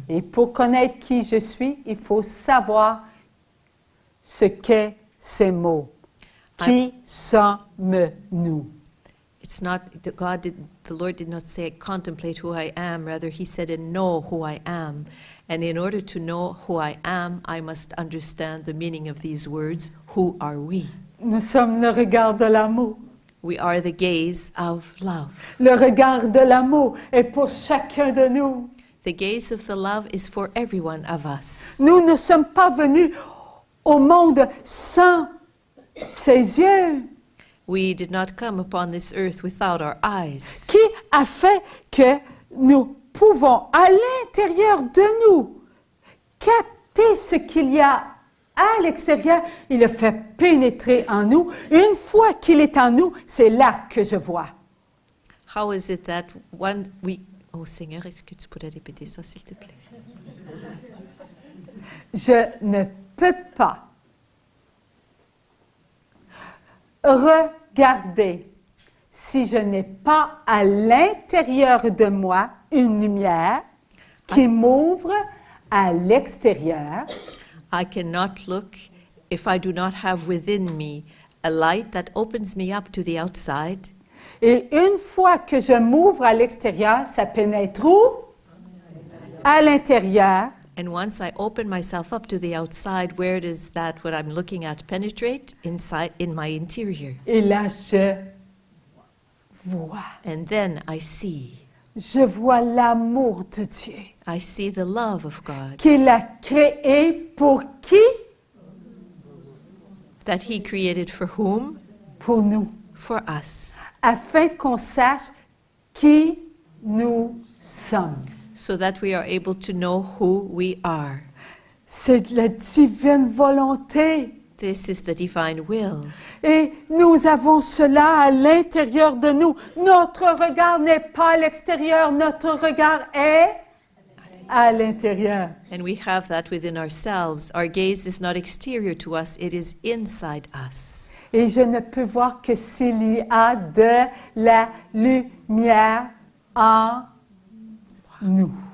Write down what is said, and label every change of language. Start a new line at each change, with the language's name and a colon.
French: Et pour connaître qui je suis, il faut savoir ce qu'est ces mots. Qui sommes-nous?
English: It's not the Lord did not say contemplate who I am, rather He said and know who I am. And in order to know who I am, I must understand the meaning of these words. Who are we?
French: Nous sommes le regard de l'amour.
English: We are the gaze of love.
French: Le regard de l'amour est pour chacun de nous.
English: The gaze of the love is for every one of us.
French: Nous ne sommes pas venus au monde sans ses yeux.
English: We did not come upon this earth without our eyes.
French: Qui a fait que nous pouvons, à l'intérieur de nous, capter ce qu'il y a à l'extérieur? Il le fait pénétrer en nous. Une fois qu'il est en nous, c'est là que je vois.
English: How is it that one we...
French: Oh Seigneur, est-ce que tu pourrais répéter ça, s'il te plaît? Je ne peux pas regarder si je n'ai pas à l'intérieur de moi une lumière. qui m'ouvre à l'extérieur.
English: I cannot look if I do not have within me a light that opens me up to the outside.
French: Et une fois que je m'ouvre à l'extérieur, ça pénètre où? À l'intérieur.
English: And once I open myself up to the outside, where does that, what I'm looking at, penetrate? Inside, in my interior.
French: Et là, je vois.
English: And then I see.
French: Je vois l'amour de Dieu.
English: I see the love of God.
French: Qu'il a créé pour qui?
English: That He created for whom?
French: Pour nous.
English: For us.
French: Afin qu'on sache qui nous sommes.
English: So that we are able to know who we are.
French: C'est la divine volonté.
English: This is the divine will.
French: Et nous avons cela à l'intérieur de nous. Notre regard n'est pas à l'extérieur, notre regard est à l'intérieur.
English: And we have that within ourselves. Our gaze is not exterior to us, it is inside us.
French: Et je ne peux voir que s'il y a de la lumière en nous.